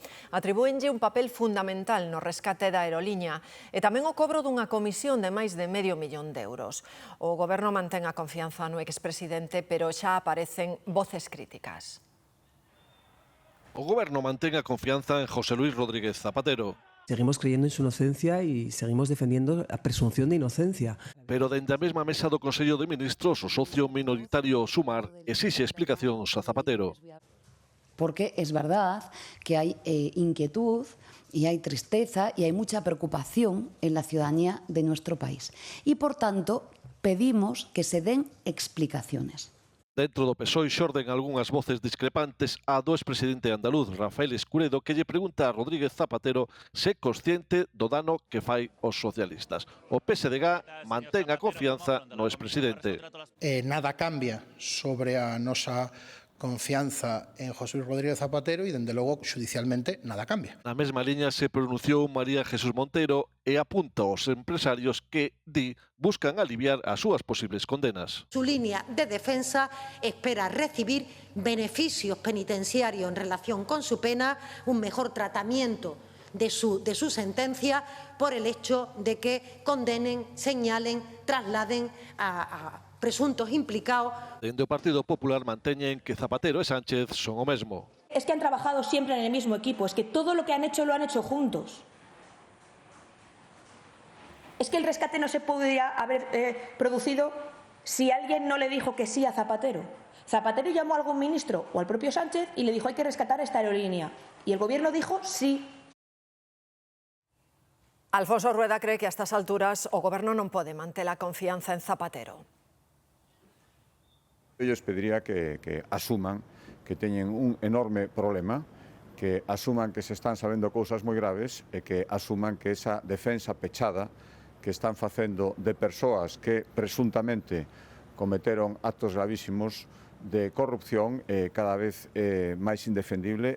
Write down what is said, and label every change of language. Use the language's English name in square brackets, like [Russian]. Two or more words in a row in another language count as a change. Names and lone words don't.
[Galician] Atribúenlle un papel fundamental no rescate da aeroliña e tamén o cobro dunha comisión de máis de €500 millóns. O goberno mantén a confianza no expresidente, pero xa aparecen voces críticas. O goberno mantén a confianza en José Luís Rodríguez Zapatero. [Spanish] Seguimos creyendo en su inocencia y seguimos defendiendo la presunción de inocencia. [Galician] Pero dende a mesma mesa do Consello de Ministros, o socio minoritario Sumar exixe explicacións a Zapatero. [Spanish] Porque es verdad que hay inquietud y hay tristeza y hay mucha preocupación en la ciudadanía de nuestro país. Y por tanto, pedimos que se den explicaciones. [Galician] Dentro do PSOE xorden algunhas voces discrepantes a do expresidente andaluz Rafael Escuredo, que lle pregunta a Rodríguez Zapatero se é consciente do dano que fai aos socialistas. O PSDG mantén a confianza no expresidente. Nada cambia sobre a nosa confianza en José Luís Rodríguez Zapatero e, dende logo, xudicialmente, nada cambia. Na mesma liña se pronunciou María Jesús Montero e apunta aos empresarios que, di, buscan aliviar as súas posibles condenas. [Spanish] Su línea de defensa espera recibir beneficios penitenciarios en relación con su pena, un mejor tratamiento de su sentencia por el hecho de que condenen, señalen, trasladen a presuntos implicados. [Galician] Dende o Partido Popular manteñen que Zapatero e Sánchez son o mesmo. [Spanish] Es que han trabajado siempre en el mismo equipo, es que todo lo que han hecho lo han hecho juntos. Es que el rescate no se podría haber producido si alguien no le dijo que sí a Zapatero. Zapatero llamó a algún ministro o al propio Sánchez y le dijo hay que rescatar esta aerolínea. Y el gobierno dijo sí. [Galician] Alfonso Rueda cree que a estas alturas o goberno non pode manter a confianza en Zapatero. [Spanish] Yo les pediría que asuman [Galician] que teñen un enorme problema, que asuman que se están sabendo cousas moi graves e que asuman que esa defensa pechada que están facendo de persoas que presuntamente cometeron actos gravísimos de corrupción cada vez máis indefendible.